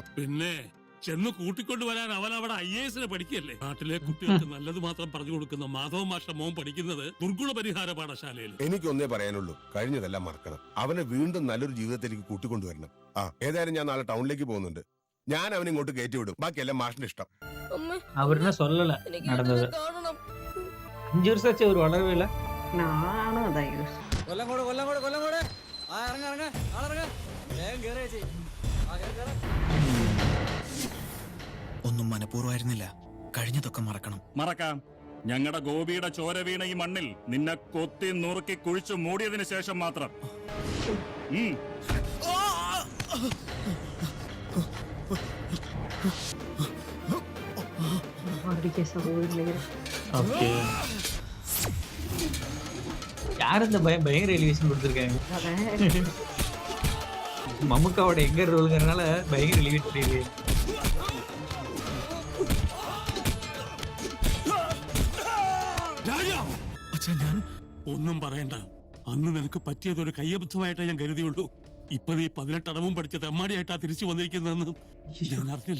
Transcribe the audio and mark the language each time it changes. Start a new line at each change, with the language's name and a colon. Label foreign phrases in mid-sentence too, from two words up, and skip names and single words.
Malayalam: പിന്നെ ചെന്ന് കൂട്ടിക്കൊണ്ടുവരാൻ അവൻ അവിടെ IAS പഠിക്കല്ലേ. നാട്ടിലെ കുട്ടികൾക്ക് നല്ലത് മാത്രം പറഞ്ഞു കൊടുക്കുന്ന മാധവ മാഷ മോൻ പഠിക്കുന്നത് ദുർഗുണ പരിഹാര പാഠശാലയിൽ. എനിക്കൊന്നേ പറയാനുള്ളൂ, കഴിഞ്ഞതെല്ലാം മറക്കണം. അവനെ വീണ്ടും നല്ലൊരു ജീവിതത്തിലേക്ക് കൂട്ടിക്കൊണ്ടുവരണം. ഏതായാലും ഞാൻ നാളെ ടൗണിലേക്ക് പോകുന്നുണ്ട്. ഞാൻ അവനെ ഇങ്ങോട്ട് കയറ്റി വിടും. ബാക്കിയെല്ലാം മാഷിന്റെ ഇഷ്ടം.
Tamil: அவருன்னு சொல்லல நடந்தது. 5 வருஷம் ஆச்சு, அவர் வளரவே இல்லை. நானும் அதான்
Malayalam: ഒന്നും മനഃപൂർവ്വമായിരുന്നില്ല. കഴിഞ്ഞതൊക്കെ മറക്കണം. മറക്കാം. ഞങ്ങളുടെ ഗോപിയുടെ ചോര വീണ ഈ മണ്ണിൽ നിന്നെ കൊത്തി നുറുക്കി കുഴിച്ചു മൂടിയതിനു ശേഷം മാത്രം.
Tamil: ஓகே. யார் இந்த பயங்கர எலிவேஷன் கொடுத்துருக்காங்க? மம்முக்காவோட எங்க ரோலுங்கிறதுனால பயங்கர எலிவேட் தெரியுது.
Malayalam: ഒന്നും പറയണ്ട. അന്ന് നിനക്ക് പറ്റിയതൊരു കയ്യബദ്ധമായിട്ടേ ഞാൻ കരുതിയുള്ളൂ. ഇപ്പൊ നീ 18 അടവും പഠിച്ച തെമ്മാടിയായിട്ടാ തിരിച്ചു വന്നിരിക്കുന്നതെന്ന് ഞാൻ അറിഞ്ഞില്ല.